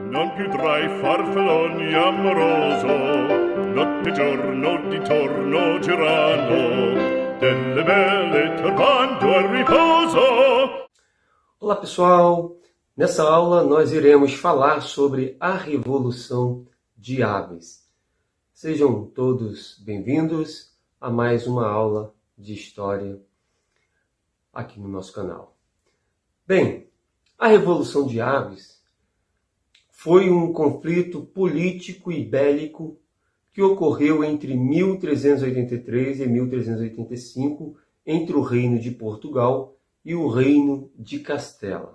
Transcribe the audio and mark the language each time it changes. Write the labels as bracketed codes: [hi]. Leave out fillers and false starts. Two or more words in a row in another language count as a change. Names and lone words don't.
[it] più tra i farfalloni amoroso, notte e giorno di torno girano, delle belle turbando al riposo. [pt] Olá pessoal, nessa aula nós iremos falar sobre a Revolução de Aves. Sejam todos bem-vindos a mais uma aula de História aqui no nosso canal. Bem, a Revolução de Aves foi um conflito político e bélico que ocorreu entre 1383 e 1385 entre o Reino de Portugal e o Reino de Castela.